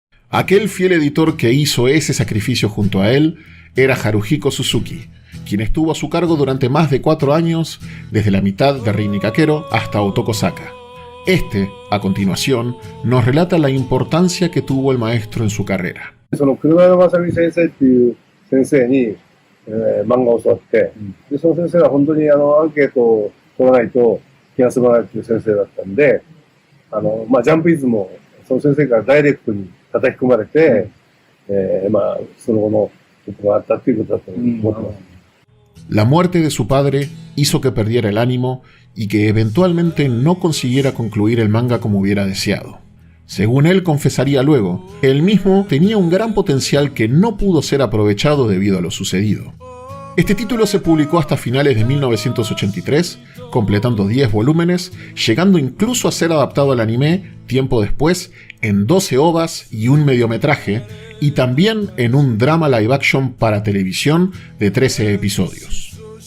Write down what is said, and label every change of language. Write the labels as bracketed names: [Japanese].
[Spanish] Aquel fiel editor que hizo ese sacrificio junto a él era Haruhiko Suzuki, quien estuvo a su cargo durante más de 4 años, desde la mitad de Rin Nikakero hasta Otoko Saka. A continuación, nos relata la importancia que tuvo el maestro en su carrera. [Japanese] その車山正美先生っていう先生に、漫画を教わって、でその先生は本当にアンケートを取らないと気が済まないっていう先生だったんで、ジャンプイズもその先生からダイレクトに叩き込まれて、その後のことがあったっていうことだと思ってます。 [Spanish] La muerte de su padre hizo que perdiera el ánimo y que eventualmente no consiguiera concluir el manga como hubiera deseado. Según él confesaría luego, él mismo tenía un gran potencial que no pudo ser aprovechado debido a lo sucedido. Este título se publicó hasta finales de 1983, completando 10 volúmenes, llegando incluso a ser adaptado al anime tiempo después en 12 ovas y un mediometraje, y también en un drama live action para televisión de 13 episodios.